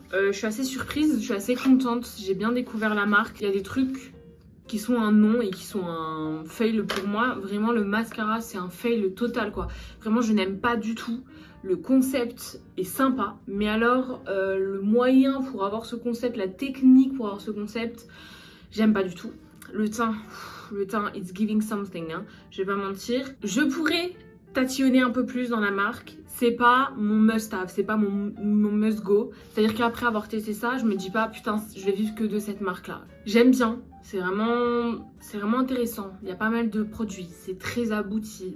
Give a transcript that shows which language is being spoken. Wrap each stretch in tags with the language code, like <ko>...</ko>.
<fr>Je suis assez surprise, je suis assez contente. J'ai bien découvert la marque. Il y a des trucs qui sont un non et qui sont un fail pour moi. Vraiment, le mascara, c'est un fail total, quoi. Vraiment, je n'aime pas du tout. Le concept est sympa, mais alors, le moyen pour avoir ce concept, la technique pour avoir ce concept, j'aime pas du tout.</fr> <en>Le teint, it's giving something, hein.</en> <fr>Je vais pas mentir. Je pourrais tatillonner un peu plus dans la marque. C'est pas mon must-have, c'est pas mon must-go. C'est-à-dire qu'après avoir testé ça, je me dis pas putain, je vais vivre que de cette marque-là. J'aime bien, c'est vraiment intéressant. Il y a pas mal de produits, c'est très abouti.</fr>